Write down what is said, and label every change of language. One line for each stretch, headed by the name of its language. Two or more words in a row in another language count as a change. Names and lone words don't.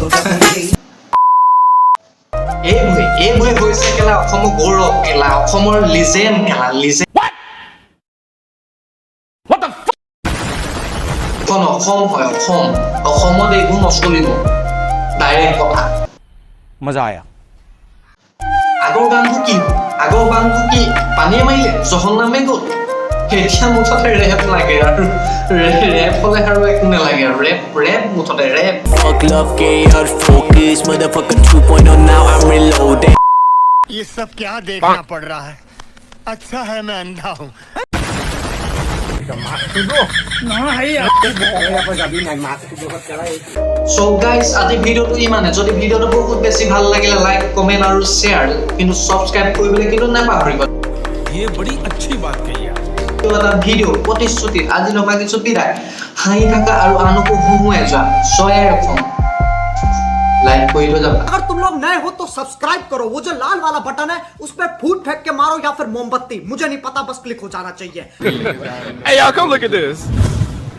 Assamese: এইবোৰে হৈছে কেলা অসমৰ গৌৰৱ, কেলা অসমৰ লিজেণ্ড, কেলা লিজেণ্ড। এখন অসম হয়, অসম, অসমত এইবোৰ নচলিব, ডাইৰেক্ট কথা।
Hindi: मजा आया।
Assamese: আগৰ গানটো কি? আগৰ গানটো কি পানীয়ে মাৰিলে জহন্নামে গ'ল। এতিয়া মুঠতে ৰেপ লাগে, আৰু ৰেপ হ'লে আৰু একো নালাগে, আৰু ৰেপ মুঠতে ৰেপ।
English: Fuck love, get out focus, motherfucker 2.0 now I'm reloaded.
Hindi: ये सब क्या देखना पड़ रहा है? अच्छा है मैं अंधा हूँ।
English: So guys,
Assamese: আজি ভিডিঅ'টো ইমানে। যদি ভিডিঅ'টো বহুত বেছি ভাল লাগিলে
English: like comment
Assamese: আৰু শ্বেয়াৰ, কিন্তু ছাবস্ক্ৰাইব কৰিবলৈ কিন্তু নাপাহৰিব।
Hindi: ये बड़ी अच्छी बात कही आप।
Assamese: এটা ভিডিঅ' প্ৰতিশ্ৰুতি আজি লগাইছো বিদায়। হাঁহি থকা আৰু আনকো হুহুৱাই যোৱা ছয়াই অসম। লাইক কৰি থৈ যাবা।
Hindi: अगर तुम लोग नए हो तो सब्सक्राइब करो, वो जो लाल वाला बटन है उस पर फूट फेंक के मारो या फिर मोमबत्ती, मुझे नहीं पता, बस क्लिक हो जाना चाहिए।
English: Hey y'all, come look at this.